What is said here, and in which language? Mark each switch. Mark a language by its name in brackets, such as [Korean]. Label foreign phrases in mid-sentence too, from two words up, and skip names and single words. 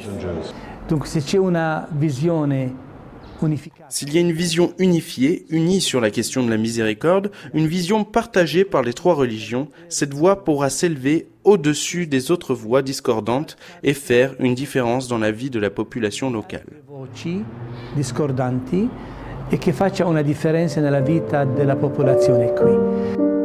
[French] Donc, s'il y a une vision unifiée, unie sur la question de la miséricorde, une vision partagée par les trois religions, cette voie pourra s'élever au-dessus des autres voix discordantes et faire une différence dans la vie de la population locale. [Italian] Discordanti e che faccia una differenza nella vita della popolazione qui.